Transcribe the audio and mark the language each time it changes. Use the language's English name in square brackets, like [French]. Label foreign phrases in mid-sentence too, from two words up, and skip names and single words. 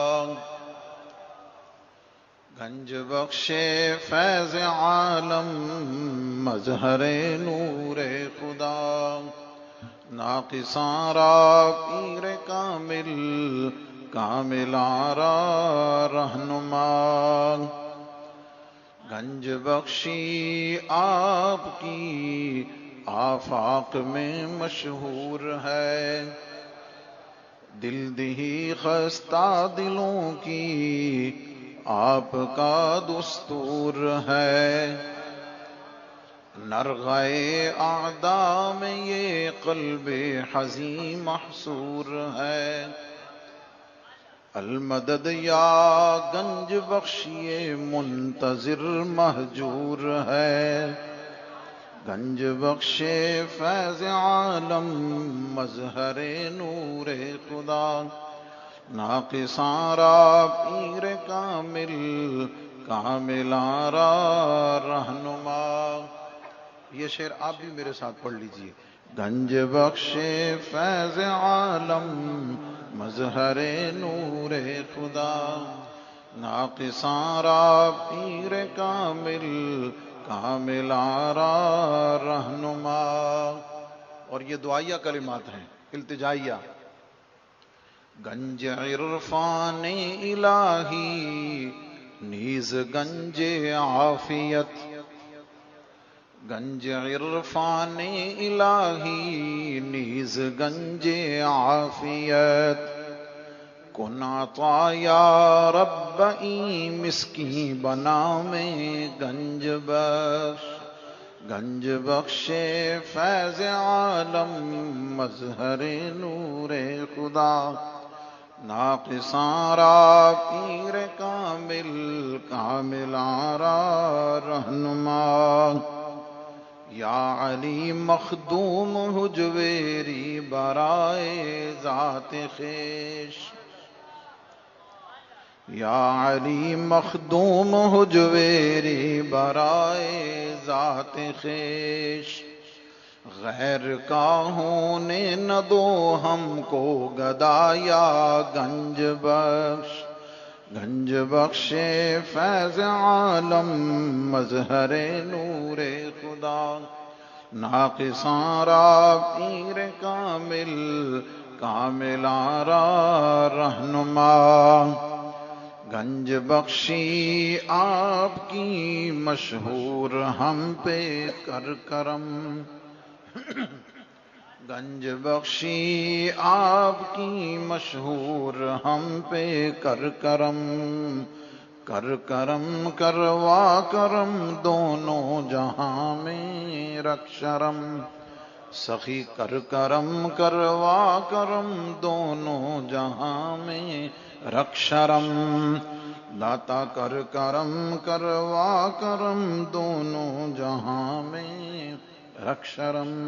[Persian] گنج بخش فیض عالم مظہر نور خدا، ناقصاں را پیر کامل کاملاں را رہنما. [Urdu] گنج بخشی آپ کی آفاق میں مشہور ہے، دل دہی خستہ دلوں کی آپ کا دستور ہے. نرغائے اعداء میں یہ قلب حزین محصور ہے. المدد یا گنج بخشیے منتظر مہجور ہے. [Persian] گنج بخش فیض عالم مظہر نور خدا، ناقصاں را پیر کامل کاملاں را رہنما. [Urdu] یہ شعر آپ بھی میرے ساتھ پڑھ لیجئے. [Persian] گنج بخش فیض عالم مظہر نور خدا، ناقصاں را پیر کامل کاملاں را رہنما. [Urdu] اور یہ دعائیہ کلمات ہیں، التجائیہ. [Persian] گنج عرفان الہی نیز گنج عافیت، گنج عرفان الہی نیز گنج عافیت. کن عطا یا رب این مسکین بنا میں گنج بخش. گنج بخش فیض عالم مظہر نور خدا، ناقصاں را پیر کامل کاملاں را رہنما. یا علی مخدوم حجویری برائے ذات خویش، یا علی مخدوم حجویری برائے ذات خیش، [Urdu] غیر کا ہونے نہ دو ہم کو گدا یا گنج بخش، [Persian] گنج بخش فیض عالم مظہر نور خدا، ناقصاں را پیر کامل، کاملاں را رہنما، [Urdu] گنج بخشی آپ کی مشہور ہم پہ کر کرم، گنج بخشی آپ کی مشہور ہم پہ کر کرم، کر کرم کروا کرم دونوں جہاں میں رکھ شرم، سخی کر کرم کروا کرم دونوں جہاں میں رکھ شرم، داتا کر کرم کروا کرم دونوں جہاں میں رکھ شرم۔